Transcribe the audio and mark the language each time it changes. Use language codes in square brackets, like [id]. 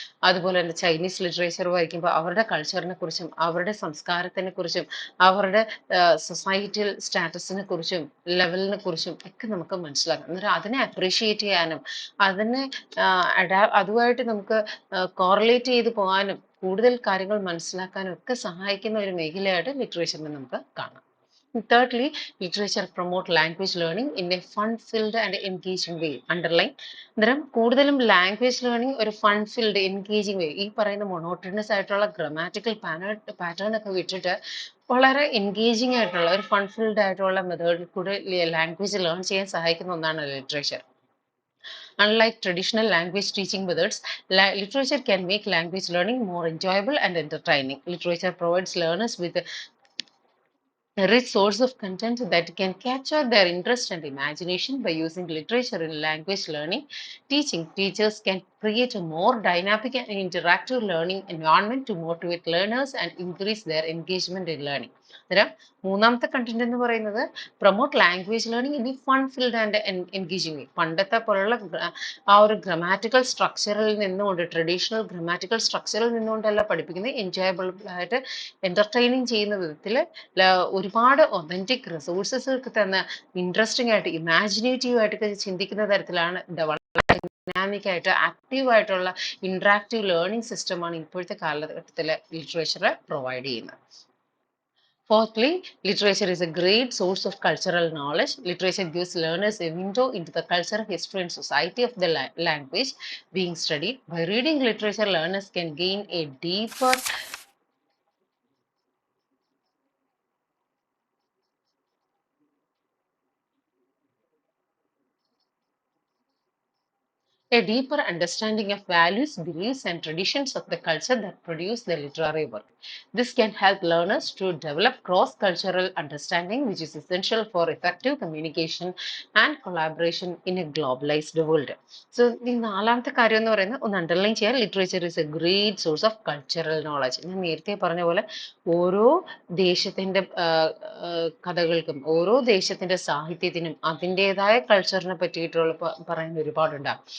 [ml] അതുപോലെ തന്നെ Chinese literature വായിക്കുമ്പോൾ അവരുടെ കൾച്ചറിനെ കുറിച്ചും അവരുടെ സംസ്കാരത്തിനെ കുറിച്ചും അവരുടെ സൊസൈറ്റിയൽ സ്റ്റാറ്റസിനെ കുറിച്ചും ലെവലിനെ കുറിച്ചും ഒക്കെ നമുക്ക് മനസ്സിലാക്കാം. അന്നേരം അതിനെ അപ്രീഷിയേറ്റ് ചെയ്യാനും അതിനെ അതുമായിട്ട് നമുക്ക് കോറിലേറ്റ് ചെയ്ത് പോകാനും കൂടുതൽ കാര്യങ്ങൾ മനസ്സിലാക്കാനും ഒക്കെ സഹായിക്കുന്ന ഒരു മേഖലയായിട്ട് ലിറ്ററേച്ചറിനെ നമുക്ക് കാണാം. [en] Thirdly, literature promote language learning in a fun-filled and engaging way. Underline. [ml] അന്നേരം കൂടുതലും ലാംഗ്വേജ് ലേണിംഗ് ഒരു ഫൺ-ഫിൽഡ് എൻഗേജിങ് വേ, ഈ പറയുന്ന മൊണോട്ടണസ് ആയിട്ടുള്ള ഗ്രാമാറ്റിക്കൽ പാറ്റേൺ ഒക്കെ വിട്ടിട്ട് വളരെ എൻഗേജിങ് ആയിട്ടുള്ള ഒരു ഫൺഫിൽഡ് ആയിട്ടുള്ള മെത്തേഡിൽ കൂടെ ലാംഗ്വേജ് ലേൺ ചെയ്യാൻ സഹായിക്കുന്ന ഒന്നാണ് literature. [en] Unlike traditional language teaching methods, literature can make language learning more enjoyable and entertaining. Literature provides learners with a rich source of content that can capture their interest and imagination. By using literature in language learning. Teachers can create a more dynamic and interactive learning environment to motivate learners and increase their engagement in learning. [ml] അന്നേരം മൂന്നാമത്തെ content എന്ന് പറയുന്നത് [en] Promote language learning in fun filled and engaging way. [ml] പണ്ടത്തെ പോലുള്ള ആ ഒരു grammatical സ്ട്രക്ചറിൽ നിന്നുകൊണ്ട്, ട്രഡീഷണൽ ഗ്രമാറ്റിക്കൽ സ്ട്രക്ചറിൽ നിന്നുകൊണ്ടല്ല പഠിപ്പിക്കുന്നത്, എൻജോയബിൾ ആയിട്ട് എന്റർടൈനിങ് ചെയ്യുന്ന വിധത്തിൽ ഒരുപാട് ഒതന്റിക് റിസോഴ്സസ് തന്ന ഇൻട്രസ്റ്റിംഗ് ആയിട്ട് ഇമാജിനേറ്റീവ് ആയിട്ടൊക്കെ ചിന്തിക്കുന്ന തരത്തിലാണ് ഡൈനാമിക് ആയിട്ട് ആക്റ്റീവ് ആയിട്ടുള്ള ഇന്ററാക്റ്റീവ് ലേണിംഗ് സിസ്റ്റമാണ് ഇപ്പോഴത്തെ കാലഘട്ടത്തിൽ ലിറ്ററേച്ചർ പ്രൊവൈഡ് ചെയ്യുന്നത്. [en] Fourthly, literature is a great source of cultural knowledge. Literature gives learners a window into the culture, history, and society of the language being studied. By reading literature, learners can gain a deeper understanding of values, beliefs, and traditions of the culture that produce the literary work. This can help learners to develop cross-cultural understanding, which is essential for effective communication and collaboration in a globalized world. [ml] So, ഈ നാലാമത്തെ കാര്യം എന്ന് പറയുന്നത് ഒന്ന് underline ചെയ്യാൻ, [en] Literature is a great source of cultural knowledge. [ml] ഞാൻ നേരത്തെ പറഞ്ഞ പോലെ ഓരോ ദേശത്തിന്റെ കഥകൾക്കും ഓരോ ദേശത്തിന്റെ സാഹിത്യത്തിനും അതിൻ്റെതായ കൾച്ചറിനെ പറ്റിയിട്ടുള്ള പറയുന്ന ഒരുപാടുണ്ടാകും.